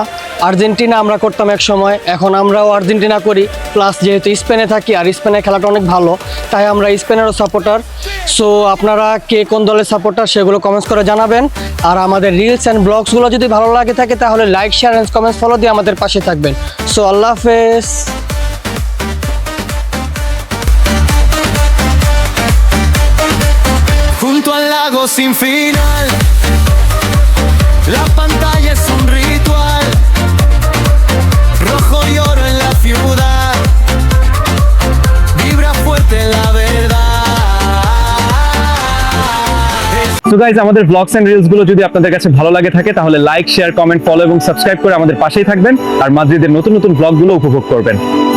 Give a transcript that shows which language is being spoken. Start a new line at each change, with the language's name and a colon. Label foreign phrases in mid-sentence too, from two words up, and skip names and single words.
Bangla: আর্জেন্টিনা আমরা করতাম এক সময়, এখন আমরাও আর্জেন্টিনা করি, প্লাস যেহেতু স্পেনে থাকি আর স্পেনের খেলাটা অনেক ভালো তাই আমরা স্পেনেরও সাপোর্টার। সো আপনারা কে কোন দলের সাপোর্টার সেগুলো কমেন্টস করে জানাবেন। আর আমাদের
English: reels and blogs
Bangla: যদি ভালো লাগে থাকে তাহলে
English: like, share and comments follow
Bangla: দিয়ে আমাদের পাশে থাকবেন। সো আল্লাহ হাফেজ।
Spanish: Junto al lago sin final. La pantalla es un ritual. Rojo y oro en la ciudad. Vibra fuerte la verdad.
Bangla: তো গাইজ আমাদের
English: blogs and reels
Bangla: গুলো যদি আপনাদের কাছে ভালো লাগে থাকে তাহলে
English: like, share, comment, follow
Bangla: এবং সাবস্ক্রাইব করে আমাদের পাশেই থাকবেন আর মাদ্রিদের নতুন নতুন ব্লগগুলো উপভোগ করবেন।